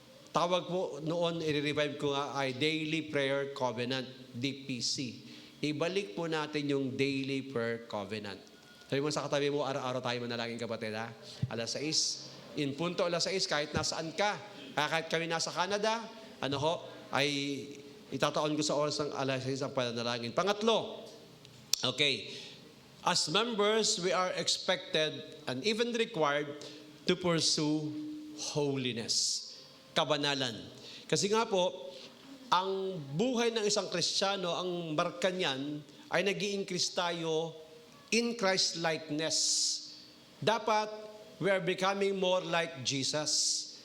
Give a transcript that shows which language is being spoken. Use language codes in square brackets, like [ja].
[tl] Tawag po noon, i-revive ko nga ay Daily Prayer Covenant, DPC. Ibalik po natin yung Daily Prayer Covenant. Sabi mo sa katabi mo, araw-araw tayo manalangin kapatid ha. Alas 6, in punto alas 6, kahit nasaan ka, kahit kami nasa Canada, ay itataon ko sa oras ng alas 6 ang panalangin. Pangatlo, okay, [en] as members, we are expected and even required to pursue holiness, [tl] kabanalan. Kasi nga po, ang buhay ng isang Kristiyano, ang marka niyan, ay nag-i-increase tayo [en] in Christ-likeness. Dapat, we are becoming more like Jesus.